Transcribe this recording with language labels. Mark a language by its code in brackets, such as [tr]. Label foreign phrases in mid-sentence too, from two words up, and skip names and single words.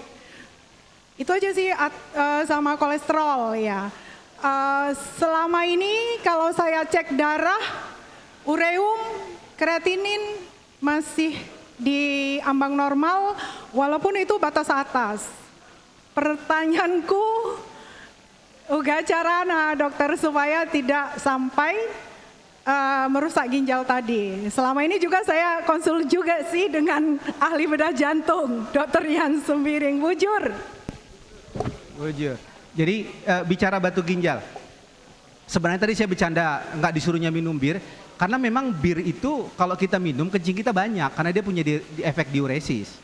[id] Itu aja sih sama kolesterol ya. Selama ini kalau saya cek darah, ureum, kreatinin masih di ambang normal walaupun itu batas atas. Pertanyaanku, [btx] uga carana [id] dokter supaya tidak sampai merusak ginjal tadi. Selama ini juga saya konsul juga sih dengan ahli bedah jantung, Dr. Yan Sembiring. Bujur. Jadi bicara batu ginjal, sebenarnya tadi saya bercanda nggak disuruhnya minum bir, karena memang bir itu kalau kita minum kencing kita banyak, karena dia punya efek diuresis.